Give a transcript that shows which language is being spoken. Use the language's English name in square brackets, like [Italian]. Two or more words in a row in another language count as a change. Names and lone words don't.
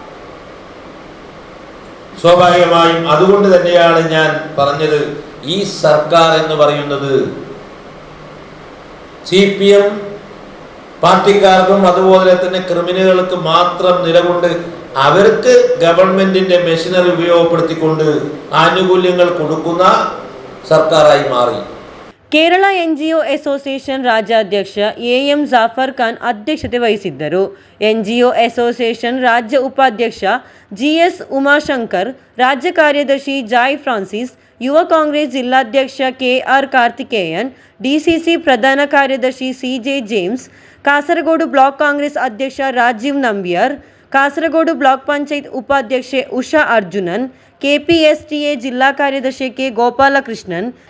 [Malayalam] സ്വാഭാവികമായും അതുകൊണ്ട് തന്നെയാണ് ഞാൻ പറഞ്ഞത്, ഈ സർക്കാർ എന്ന് പറയുന്നത് CPM പാർട്ടിക്കാർക്കും അതുപോലെ തന്നെ ക്രിമിനലുകൾക്ക് മാത്രം നിലകൊണ്ട് അവർക്ക് ഗവൺമെന്റിന്റെ മെഷീനറി ഉപയോഗപ്പെടുത്തിക്കൊണ്ട് ആനുകൂല്യങ്ങൾ കൊടുക്കുന്ന സർക്കാരായി മാറി. [Kannada] ಕೇರಳ NGO ಅಸೋಸಿಯೇಷನ್ ರಾಜ್ಯಾಧ್ಯಕ್ಷ AM ಜಾಫರ್ ಖಾನ್ ಅಧ್ಯಕ್ಷತೆ ವಹಿಸಿದ್ದರು. NGO ಅಸೋಸಿಯೇಷನ್ ರಾಜ್ಯ ಉಪಾಧ್ಯಕ್ಷ GS ಉಮಾಶಂಕರ್, ರಾಜ್ಯ ಕಾರ್ಯದರ್ಶಿ ಜಾಯ್ ಫ್ರಾನ್ಸಿಸ್, ಯುವ ಕಾಂಗ್ರೆಸ್ ಜಿಲ್ಲಾಧ್ಯಕ್ಷ KR ಕಾರ್ತಿಕೇಯನ್, DCC ಪ್ರಧಾನ ಕಾರ್ಯದರ್ಶಿ CJ ಜೇಮ್ಸ್, ಕಾಸರಗೋಡು ಬ್ಲಾಕ್ ಕಾಂಗ್ರೆಸ್ ಅಧ್ಯಕ್ಷ ರಾಜೀವ್ ನಂಬಿಯಾರ್, ಕಾಸರಗೋಡು ಬ್ಲಾಕ್ ಪಂಚಾಯತ್ ಉಪಾಧ್ಯಕ್ಷೆ ಉಷಾ ಅರ್ಜುನನ್, KPSTA ಜಿಲ್ಲಾ ಕಾರ್ಯದರ್ಶಿ K ಗೋಪಾಲಕೃಷ್ಣನ್,